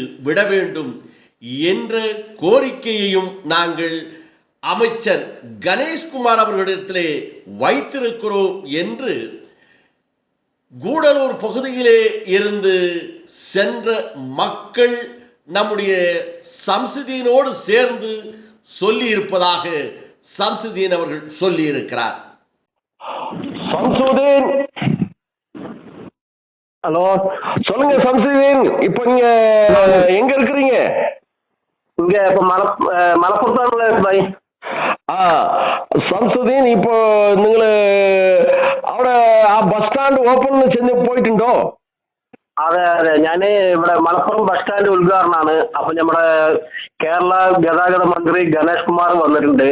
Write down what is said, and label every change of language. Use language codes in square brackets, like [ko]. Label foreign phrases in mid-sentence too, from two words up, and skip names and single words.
[ta] விட வேண்டும் என்ற கோரிக்கையையும் நாங்கள் அமைச்சர் கணேஷ்குமார் அவர்களிடத்திலே வைத்திருக்கிறோம் என்று கூடலூர் பகுதியிலே இருந்து சென்ற மக்கள் நம்முடைய சம்சுதீனோடு சேர்ந்து சொல்லியிருப்பதாக சம்சுதீன் அவர்கள் சொல்லியிருக்கிறார். சம்சுதீன், ஹலோ, சொல்லுங்க சம்சுதீன். இப்ப நீங்க எங்க இருக்கிறீங்க? இங்க இப்ப മലപ്പുറത്താണ്. [ml] സംസുദീൻ, ഇപ്പോ നിങ്ങള് അവിടെ ആ [en] bus stand open [ml] ചെന്ന് പോയിട്ടുണ്ടോ? അതെ അതെ, ഞാന് ഇവിടെ മലപ്പുറം [en] bus stand [ml] ഉദ്ഘാടനമാണ്. അപ്പൊ നമ്മുടെ കേരള ഗതാഗത മന്ത്രി ഗണേഷ് കുമാർ വന്നിട്ടുണ്ട്.